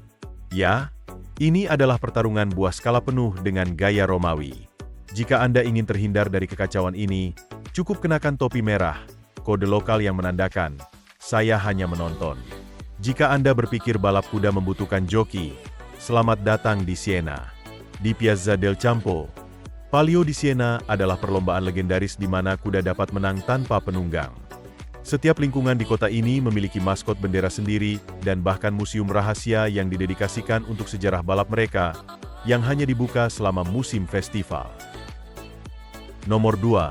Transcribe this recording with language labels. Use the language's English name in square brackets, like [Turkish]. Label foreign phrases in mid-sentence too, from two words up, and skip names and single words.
[Indonesian] Ya, ini adalah pertarungan buah skala penuh dengan gaya Romawi. Jika Anda ingin terhindar dari kekacauan ini, cukup kenakan topi merah, kode lokal yang menandakan, saya hanya menonton. Jika Anda berpikir balap kuda membutuhkan joki, selamat datang di Siena. Di Piazza del Campo, Palio di Siena adalah perlombaan legendaris di mana kuda dapat menang tanpa penunggang. Setiap lingkungan di kota ini memiliki maskot bendera sendiri dan bahkan museum rahasia yang didedikasikan untuk sejarah balap mereka, yang hanya dibuka selama musim festival. Nomor 2.